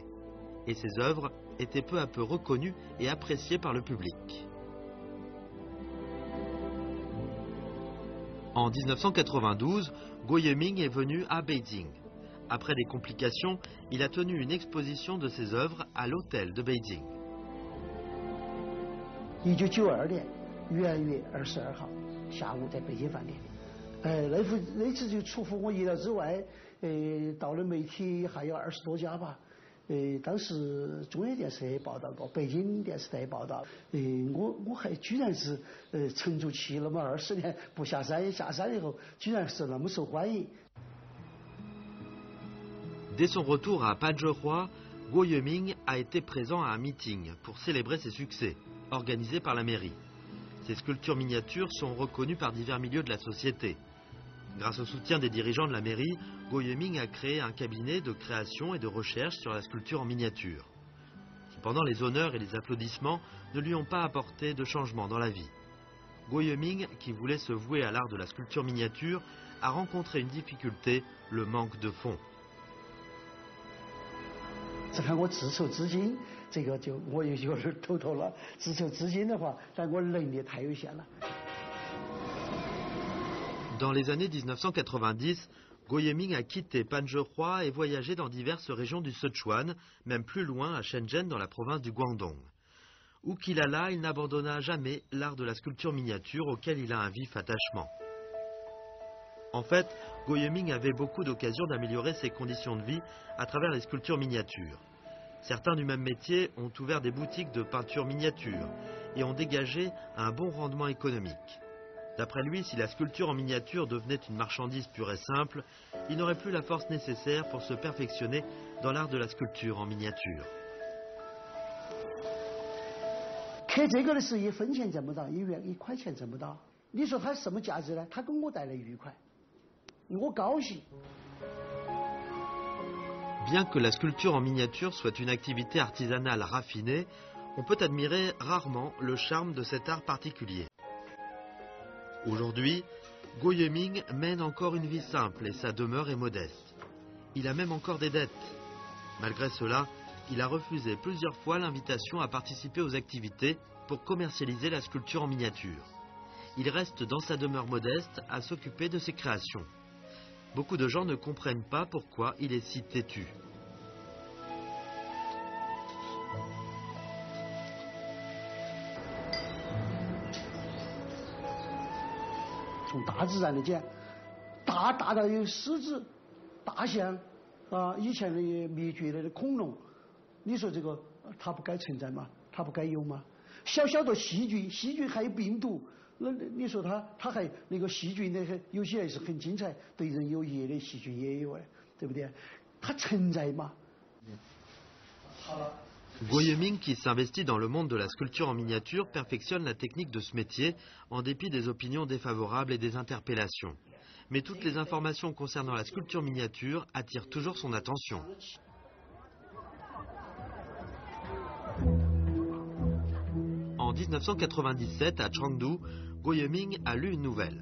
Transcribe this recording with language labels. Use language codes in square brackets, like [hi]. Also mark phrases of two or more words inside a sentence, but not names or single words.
[fr] Et ses œuvres étaient peu à peu reconnues et appréciées par le public. En 1992, Guo Yiming est venu à Beijing. Après des complications, il a tenu une exposition de ses œuvres à l'hôtel de Beijing. [zh] 1992年元月22号下午在北京饭店，那次就出乎我意料之外，到了媒体还有20多家吧，当时中央电视台也报道过，北京电视台也报道，我还居然是沉住气那么20年不下山，下山以后居然是那么受欢迎。 [fr] Dès son retour à Panzhihua, Guo Yiming a été présent à un meeting pour célébrer ses succès, organisé par la mairie. Ses sculptures miniatures sont reconnues par divers milieux de la société. Grâce au soutien des dirigeants de la mairie, Guo Yiming a créé un cabinet de création et de recherche sur la sculpture en miniature. Cependant, les honneurs et les applaudissements ne lui ont pas apporté de changement dans la vie. Guo Yiming, qui voulait se vouer à l'art de la sculpture miniature, a rencontré une difficulté, le manque de fonds. [zh] 只看我自筹资金，这个就我有点头痛了。自筹资金的话，但我能力太有限了。 [fr] Dans les années 1990, Guo Yiming a quitté Panzhihua et voyagé dans diverses régions du Sichuan, même plus loin à Shenzhen dans la province du Guangdong. Où qu'il alla, il n'abandonna jamais l'art de la sculpture miniature auquel il a un vif attachement. En fait, Guo Yiming avait beaucoup d'occasions d'améliorer ses conditions de vie à travers les sculptures miniatures. Certains du même métier ont ouvert des boutiques de peinture miniature et ont dégagé un bon rendement économique. D'après lui, si la sculpture en miniature devenait une marchandise pure et simple, il n'aurait plus la force nécessaire pour se perfectionner dans l'art de la sculpture en miniature. [zh] 刻这个的是1分钱挣不到，1块钱挣不到。你说它什么价值呢？它给我带来愉快，我高兴。 [fr] Bien que la sculpture en miniature soit une activité artisanale raffinée, on peut admirer rarement le charme de cet art particulier. Aujourd'hui, Guo Yiming mène encore une vie simple et sa demeure est modeste. Il a même encore des dettes. Malgré cela, il a refusé plusieurs fois l'invitation à participer aux activités pour commercialiser la sculpture en miniature. Il reste dans sa demeure modeste à s'occuper de ses créations. Beaucoup de gens ne comprennent pas pourquoi il est si têtu. [zh] 从大自然的讲，大到有狮子、大象啊，以前的灭绝了的恐龙，你说这个它不该存在吗？它不该有吗？小小的细菌，细菌还有病毒，那你说它还那个细菌的有些还是很精彩，对人有益的细菌也有哎，对不对？它存在吗？好了。 [fr] Guo Yiming, qui s'investit dans le monde de la sculpture en miniature, perfectionne la technique de ce métier en dépit des opinions défavorables et des interpellations. Mais toutes les informations concernant la sculpture miniature attirent toujours son attention. En 1997, à Chengdu, Guo Yiming a lu une nouvelle.